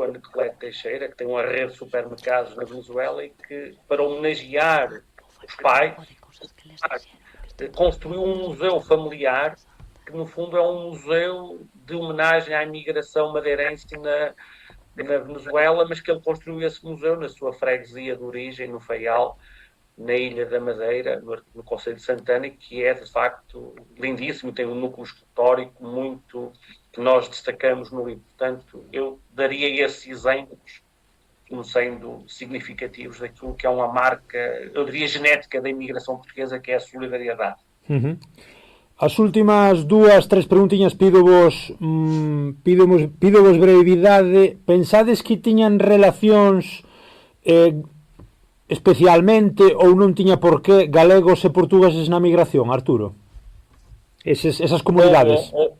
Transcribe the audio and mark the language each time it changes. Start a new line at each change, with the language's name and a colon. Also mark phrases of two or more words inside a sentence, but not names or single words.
Portuguese: Anicolete Teixeira, que tem uma rede de supermercados na Venezuela e que, para homenagear os pais, construiu um museu familiar, que no fundo é um museu de homenagem à imigração madeirense na Venezuela, mas que ele construiu esse museu na sua freguesia de origem, no Faial, na Ilha da Madeira, no Concelho de Santana, que é de facto lindíssimo, tem um núcleo escultórico muito que nós destacamos no livro. Portanto, eu daria esses exemplos como sendo significativos daquilo que é uma marca, eu diria, genética da imigração portuguesa, que é a solidariedade.
Galician: As últimas 2-3 preguntiñas pídovos brevidade. Pensades que tiñan relacións especialmente ou non tiña por qué galegos e portugueses na migración, Arturo? Esas comunidades.